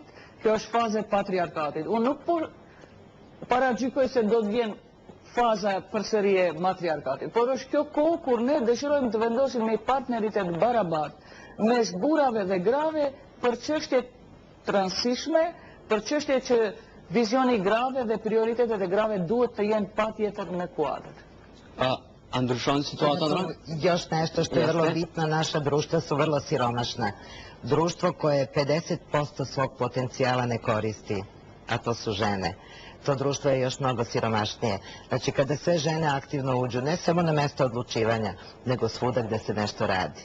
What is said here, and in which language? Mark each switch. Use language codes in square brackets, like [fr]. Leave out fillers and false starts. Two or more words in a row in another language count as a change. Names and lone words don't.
[sq] Kjo është faza e patriarkatit. Unë nuk po paragjykoj se do të vjen faza përsëri e matriarkatit, por është kjo kohë kur ne dëshirojmë të vendosim me partneritet barabartë mes burrave dhe grave për çështje transishme, për çështje që vizioni grave dhe prioritetet e grave duhet të jenë patjetër në kuadër. A ndryshon situata? [sr] Još nešto što je vrlo bitno, naša društva su vrlo siromašna. Društvo koje 50% svog potencijala ne koristi, a to su žene. To društvo je još mnogo siromašnije. Znači, kada sve žene aktivno uđu, ne samo na mesto odlučivanja, nego svuda gde se nešto radi.